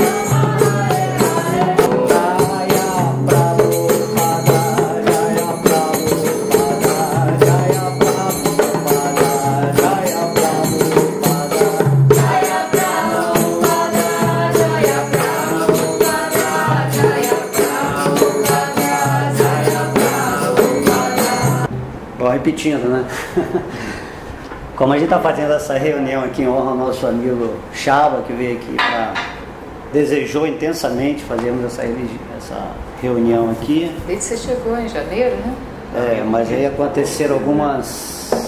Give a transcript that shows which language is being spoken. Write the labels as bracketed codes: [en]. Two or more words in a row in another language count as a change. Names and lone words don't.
[sa] जय प्रभुपाद, जय प्रभुपाद, जय प्रभुपाद, जय प्रभुपाद, जय प्रभुपाद, जय प्रभुपाद. [pt] Bom, repetindo, né? Como a gente está fazendo essa reunião aqui em honra ao nosso amigo Chava, que veio aqui desejou intensamente fazermos essa reunião aqui. Desde que você chegou em janeiro, né? Mas aí aconteceram algumas.